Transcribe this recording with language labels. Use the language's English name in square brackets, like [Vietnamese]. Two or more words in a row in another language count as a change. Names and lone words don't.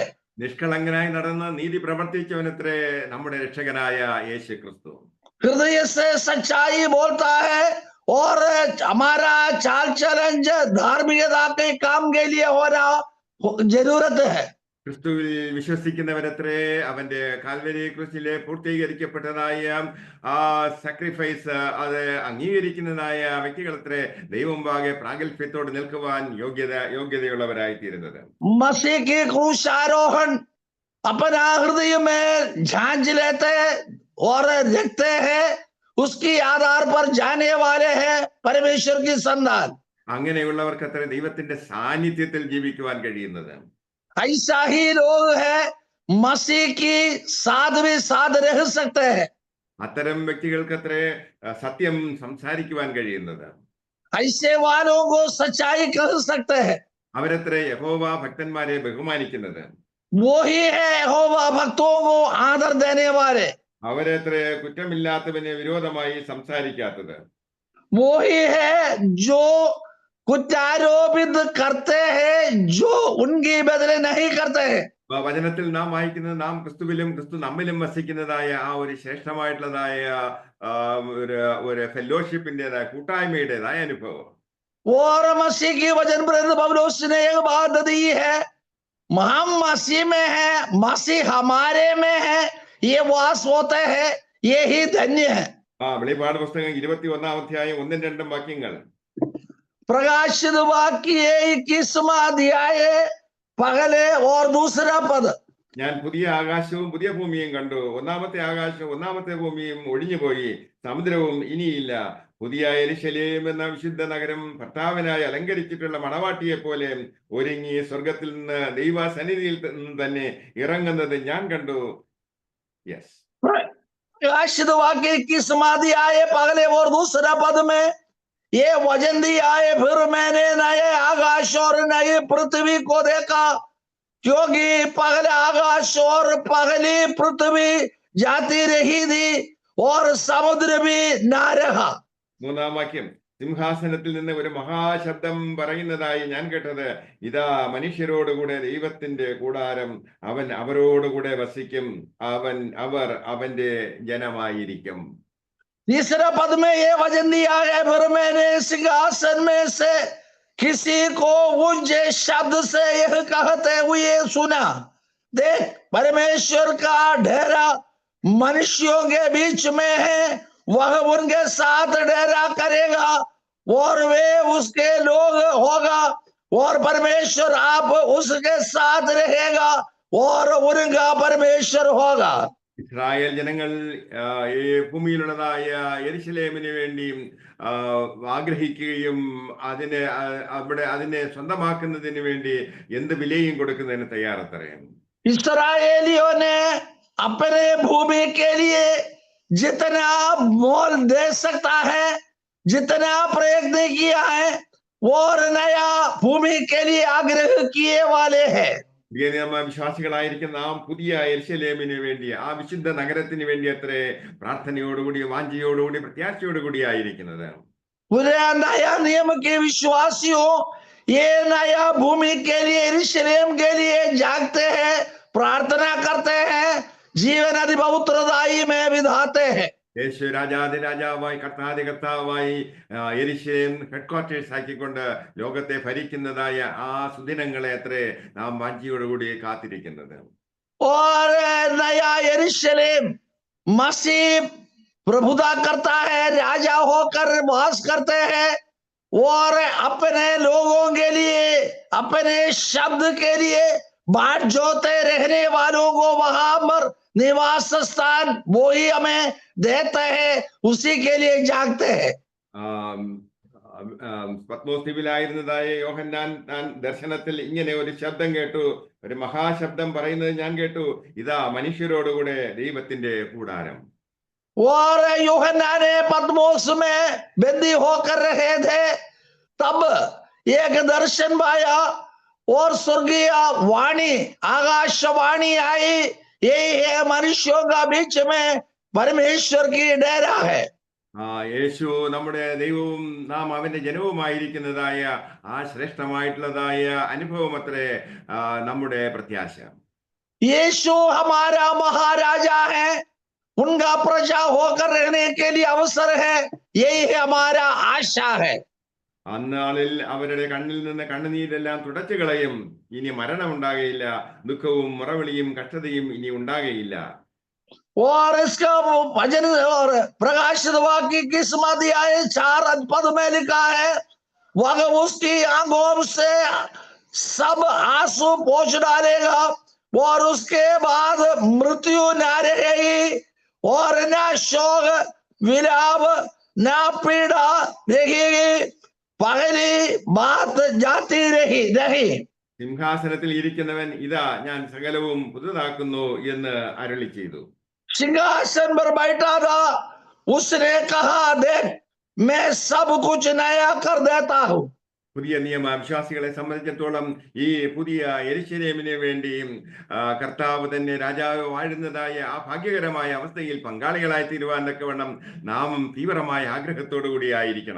[Malayalam] നിഷ്കളങ്കനായി നടന്ന് നീതി പ്രവർത്തിച്ചവനത്രേ നമ്മുടെ രക്ഷകനായ യേശു ക്രിസ്തു. [Hindi] हृदय से सच्चाई बोलता है और हमारा चाल चलन धार्मिकता के काम के लिए होना जरूरत है. [Malayalam] ക്രിസ്തുവിൽ വിശ്വസിക്കുന്നവരത്രേ അവന്റെ കാൽവരി ക്രൂശിലെ പൂർത്തീകരിക്കപ്പെട്ടതായ ആ സാക്രിഫൈസ് അത് അംഗീകരിക്കുന്നതായ വ്യക്തികളത്രേ ദൈവമുമ്പാകെ പ്രാഗൽഭ്യത്തോട് നിൽക്കുവാൻ യോഗ്യതയുള്ളവരായി തീരുന്നത്. [Hindi] मसीह की क्रूस आरोहण अपना हृदय में झांझ लेते हैं और देखते हैं, उसकी आधार पर जाने वाले हैं परमेश्वर की संतान। [Malayalam] അങ്ങനെയുള്ളവർക്ക് അത്ര ദൈവത്തിന്റെ സാന്നിധ്യത്തിൽ ജീവിക്കുവാൻ കഴിയുന്നത്. [Hindi] ऐसा ही लोग है मसीह की साथ भी साथ रह सकते हैं। [Malayalam] അത്തരം വ്യക്തികൾക്ക് അത്രേ സത്യം സംസാരിക്കുവാൻ കഴിയുന്നത്. [Hindi] ऐसे वालों को सच्चाई कह सकते हैं। [Malayalam] അവരത്രേ യഹോവ ഭക്തന്മാരെ ബഹുമാനിക്കുന്നത്. [Hindi] वो ही है यहोवा भक्तों को आदर देने वाले। [Malayalam] അവരത്രേ കുറ്റമില്ലാത്തവന് വിരോധമായി സംസാരിക്കാത്തത്. [Hindi] वो ही है जो कुറ്റാരോപിत करते हैं, जो उनकी बदले नहीं करते हैं। [Malayalam] വചനത്തിൽ നാം വായിക്കുന്നത് നാം ക്രിസ്തുവിലും ക്രിസ്തു നമ്മിലും വസിക്കുന്നതായ ആ ഒരു ശ്രേഷ്ഠമായിട്ടുള്ളതായ ഒരു ഫെലോഷിപ്പിന്റേതായ കൂട്ടായ്മയുടേതായ അനുഭവം. [Hindi] और मसीह की वचन प्रेरित पौलुस ने एक बात दी है, हम मसीह में है, मसीह हमारे में है, ये वास होते हैं, ये ही धन्य है। [Malayalam] വെളിപ്പാട് പുസ്തകം 21-ാം അധ്യായം 1-2 വാക്യങ്ങൾ. [Hindi] प्रकाशित वाक्य 21वां अध्याय पहले और दूसरा पद. [Malayalam] ഞാൻ പുതിയ ആകാശവും പുതിയ ഭൂമിയും കണ്ടു. ഒന്നാമത്തെ ആകാശവും ഒന്നാമത്തെ ഭൂമിയും ഒഴിഞ്ഞുപോയി, സമുദ്രവും ഇനിയില്ല. പുതിയ യെരൂശലേം എന്ന വിശുദ്ധ നഗരം ഭർത്താവിനായി അലങ്കരിച്ചിട്ടുള്ള മണവാട്ടിയെ പോലെ ഒരുങ്ങി സ്വർഗത്തിൽ നിന്ന് ദൈവസന്നിധിയിൽ നിന്ന് തന്നെ ഇറങ്ങുന്നത് ഞാൻ കണ്ടു. യെസ്, [Hindi] प्रकाशित वाक्य 21वां अध्याय पहले और दूसरा पद में ये वचन दिया है, फिर मैंने नए आकाश और नई पृथ्वी को देखा, क्योंकि पहले आकाश और पहली पृथ्वी जाती रही थी और समुद्र भी ना रहा। [Malayalam] 3-ാം വാക്യം. സിംഹാസനത്തിൽ നിന്ന് ഒരു മഹാശബ്ദം പറയുന്നതായി ഞാൻ കേട്ടത്, ഇതാ മനുഷ്യരോടുകൂടെ ദൈവത്തിന്റെ കൂടാരം, അവൻ അവരോടുകൂടെ വസിക്കും, അവർ അവന്റെ ജനമായിരിക്കും. [Hindi] तीसरा पद में ये वचन दिया है, फिर मैंने सिंहासन में से किसी को ऊंचे शब्द से यह कहते हुए सुना, देख परमेश्वर का डेरा मनुष्यों के बीच में है, वह उनके साथ डेरा करेगा और वे उसके लोग होगा और परमेश्वर आप उसके साथ रहेगा और उनका परमेश्वर होगा। [Malayalam] ഇസ്രായേൽ ജനങ്ങൾ ഈ ഭൂമിയിലുള്ളതായ യെരൂശലേമിന് വേണ്ടി ആഗ്രഹിക്കുകയും അതിനെ സ്വന്തമാക്കുന്നതിന് വേണ്ടി എന്ത് വിലയും കൊടുക്കുന്നതിന് തയ്യാറത്രയും. [Hindi] इस्राएलियों ने अपने भूमि के लिए जितना मोल दे सकता है, जितना प्रयत्न किया है, और नया भूमि के लिए आग्रह किए वाले हैं। [Malayalam] വിശ്വാസികളായിരിക്കും നാം പുതിയ യെരൂശലേമിന് വേണ്ടി, ആ വിശുദ്ധ നഗരത്തിന് വേണ്ടി അത്രേ പ്രാർത്ഥനയോടുകൂടി വാഞ്ചയോടുകൂടി പ്രത്യാശയോടുകൂടി ആയിരിക്കുന്നത്. [Hindi] नया नियम के विश्वासियों ये नया भूमि के लिए, यरूशलेम के लिए जागते हैं, प्रार्थना करते हैं, जीवन अधिपौत्रदायी में विधाते हैं. [Malayalam] യേശു രാജാതിരാജാവായി കർത്താവായി യെരൂശലേം ഹെഡ്ക്വാർട്ടേഴ്സ് ആക്കിക്കൊണ്ട് ലോകത്തെ ഭരിക്കുന്നതായ ആ സുദിനങ്ങളെ അത്രേ നാം വാഞ്ചയോടുകൂടി കാത്തിരിക്കുന്നത്. [Hindi] और नया यरूशलेम मसीह प्रभुता करता है, राजा होकर वास करते हैं और अपने लोगों के लिए, अपने शब्द के लिए बाट जोते रहने वालों को वहां पर निवास स्थान वो ही हमें देते हैं, उसी के लिए जागते हैं. [Malayalam] പത്മോസ് ദ്വീപിലായിരുന്നതായ യോഹന്നാൻ താൻ ദർശനത്തിൽ ഇങ്ങനെ ഒരു ശബ്ദം കേട്ടു, ഒരു മഹാശബ്ദം പറയുന്നത് ഞാൻ കേട്ടു, ഇതാ മനുഷ്യരോടുകൂടെ ദൈവത്തിന്റെ കൂടാരം. [Hindi] और यूहन्ना ने पत्मोस में बंदी होकर रहे थे, तब एक दर्शन पाया और स्वर्गीय वाणी, आकाशवाणी आई, यही है मनुष्यों का बीच में परमेश्वर की डेरा है. [Malayalam] യേശു നമ്മുടെ ദൈവവും നാം അവന്റെ ജനവുമായിരിക്കുന്നതായ ആ ശ്രേഷ്ഠമായിട്ടുള്ളതായ അനുഭവം അത്രേ നമ്മുടെ പ്രത്യാശ. [Hindi] यीशु हमारा महाराजा है, उनका प्रजा होकर रहने के लिए अवसर है, यही है हमारा आशा है. [Malayalam] അന്നാളിൽ അവരുടെ കണ്ണിൽ നിന്ന് കണ്ണുനീരെല്ലാം തുടച്ചു കളയും. ഇനി മരണം ഉണ്ടാകയില്ല, ദുഃഖവും മുറവിളിയും കഷ്ടതയും ഇനി ഉണ്ടാകയില്ല. [Hindi] और इसका भजन और प्रकाशित वाक्य की समाधि आए 4 पद में लिखा है, वह उसकी आंखों से सब आंसू पोंछ डालेगा और उसके बाद मृत्यु न रहेगी और न शोक विलाप न पीड़ा रहेगी, पहली बात जाती रही। [Malayalam] സിംഹാസനത്തിൽ ഇരിക്കുന്നവൻ ഇതാ ഞാൻ സകലവും പുതുതാക്കുന്നു എന്ന് അരുളി ചെയ്തു. [Hindi] सिंहासन पर बैठा था, उसने कहा, देख मैं सब कुछ नया कर देता हूं। [Malayalam] പുതിയ നിയമ വിശ്വാസികളെ സംബന്ധിച്ചിടത്തോളം ഈ പുതിയ യെരൂശലേമിന് വേണ്ടിയും കർത്താവ് തന്നെ രാജാവ് വാഴുന്നതായ ആ ഭാഗ്യകരമായ അവസ്ഥയിൽ പങ്കാളികളായി തീരുവാൻ തക്കവണ്ണം നാം തീവ്രമായ ആഗ്രഹത്തോടു കൂടി ആയിരിക്കണം.